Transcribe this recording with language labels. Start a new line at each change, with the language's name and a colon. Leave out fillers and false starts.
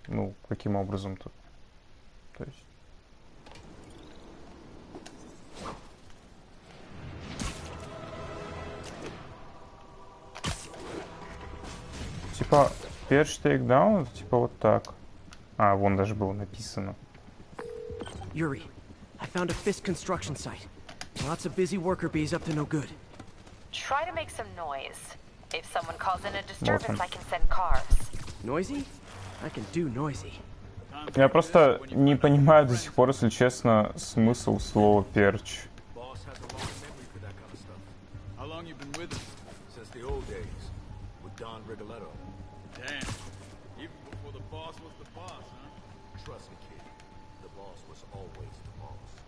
Russian: Ну, каким образом-то? То есть... Типа, первый тейкдаун, типа вот так. А, вон даже было написано.
English: Yuri, I found a Fisk construction site. Lots of busy worker bees up to no good. Try to make some noise. If someone calls in a disturbance, I can send cars. Noisy? I can do noisy.
Russian: Я просто не понимаю до сих пор, если честно, смысл слова перч.
English: How long you been with him? Since the old days. With Don Rigoletto. Damn. Even before the boss was the boss, huh? Trust me, kid. The boss was always the boss.